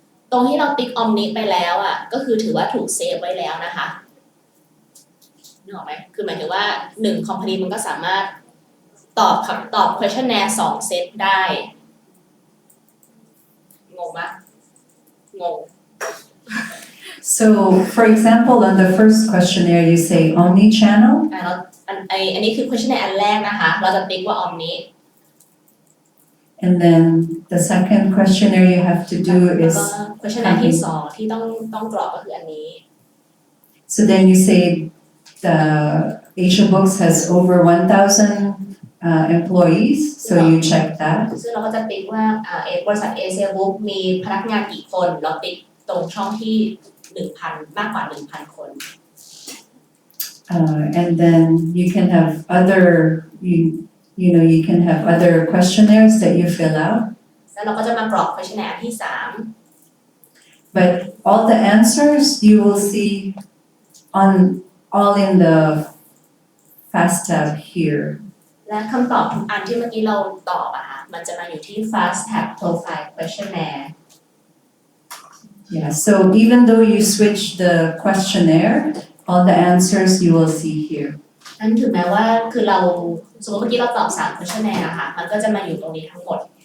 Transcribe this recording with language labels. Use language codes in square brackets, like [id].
[th] ตรงที่เราติ๊ก omni ไปแล้วอ่ะก็คือถือว่าถูกเซฟไว้แล้วนะคะนึกออกไหมคือหมายถึงว่า1 company มันก็สามารถตอบ questionnaire 2 เซตได้งงปะงง [en] So, for example, on the first questionnaire, you say omni-channel, [th] แล้วอันนี้คือ questionnaire อันแรกนะคะเราจะติ๊กว่า omni [en] and then the second questionnaire you have to do [th] แล้ว [en] is [th] ก็ questionnaire ที่2ที่ต้องกรอกก็คืออันนี้ [en] so then you say the Asia Books has over 1,000 employees, so you check that. [th] ซึ่งเราก็จะติ๊กว่าบริษัทเอเชียบุ๊กมีพนักงานกี่คนเราติ๊กตรงช่องที่ 1,000 มากกว่า 1,000 คน [en] And then you can have other, you can have other questionnaires that you fill out. [th] แล้วเราก็จะมากรอก questionnaire ที่ [en] But all the answers you will see all in the fast tab here. [th] 3และคำตอบทุกอันที่เมื่อกี้เราตอบอะค่ะมันจะมาอยู่ที่ fast tab profile questionnaire [en] Yeah, so even though you switch the questionnaire, all the answers you will see here. [th] นั่นถึงแม้ว่าคือเราสมมติเมื่อกี้เราตอบ3 questionnaire อะค่ะมันก็จะมาอยู่ตรงนี้ทั้งหมด